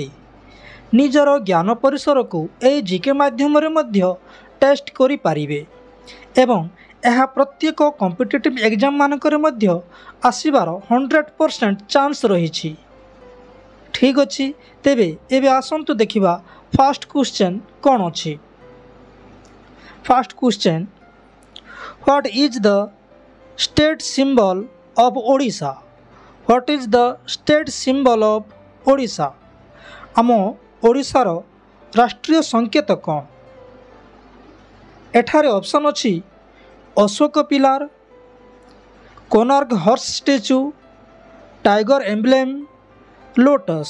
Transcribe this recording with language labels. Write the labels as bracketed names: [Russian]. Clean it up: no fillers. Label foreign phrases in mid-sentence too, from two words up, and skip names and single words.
[Odia] ନିଜର ଜ୍ଞାନ ପରିସରକୁ ଏହି ଜିକେ ମାଧ୍ୟମରେ ମଧ୍ୟ ଟେଷ୍ଟ କରିପାରିବେ ଏବଂ ଏହା ପ୍ରତ୍ୟେକ [English] competitive exam [Odia] ମାନଙ୍କରେ ମଧ୍ୟ ଆସିବାର 100% ଚାନ୍ସ ରହିଛି। ଠିକ୍ ଅଛି, ତେବେ ଏବେ ଆସନ୍ତୁ ଦେଖିବା [English] first question [Odia] କ'ଣ ଅଛି। [English] first question, What is the state symbol of Odisha? What is the state symbol of Odisha? [Odia] ଆମ ଓଡ଼ିଶାର ରାଷ୍ଟ୍ରୀୟ ସଂକେତ କ'ଣ? ଏଠାରେ ଅପସନ୍ ଅଛି [English] Ashok pillar, Konark horse statue, tiger emblem, lotus.